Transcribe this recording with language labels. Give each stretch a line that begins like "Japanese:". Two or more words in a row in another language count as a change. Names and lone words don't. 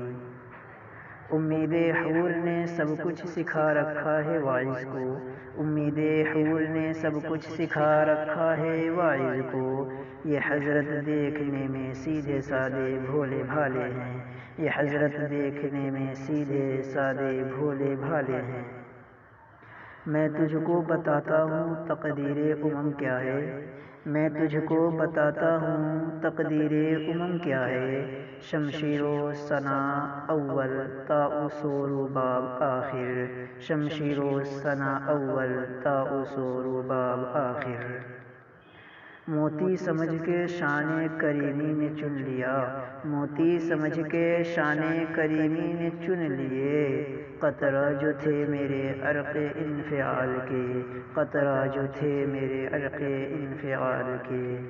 Urdu: امید حور نے سب کچھ سکھا رکھا ہے واعظ کو، امید حور نے سب کچھ سکھا رکھا ہے واعظ کو، یہ حضرت دیکھنے میں سیدھے سادے بھولے بھالے ہیں، یہ حضرت دیکھنے میں سیدھے سادے بھولے بھالے ہیں۔ میں تجھ کو بتاتا ہوں تقدیر امم کیا ہے، میں تجھ کو بتاتا ہوں تقدیر امم کیا ہے، شمشیر و ثنا اول تاء و رباب آخر، شمشیر و ثنا اول تاء و رباب آخر۔ موتی سمجھ کے شان کریمی نے چن لیا، موتی سمجھ کے شان کریمی نے چن لیے، قطرہ جو تھے میرے عرق انفعال کے، قطرہ جو تھے میرے عرق انفعال کے۔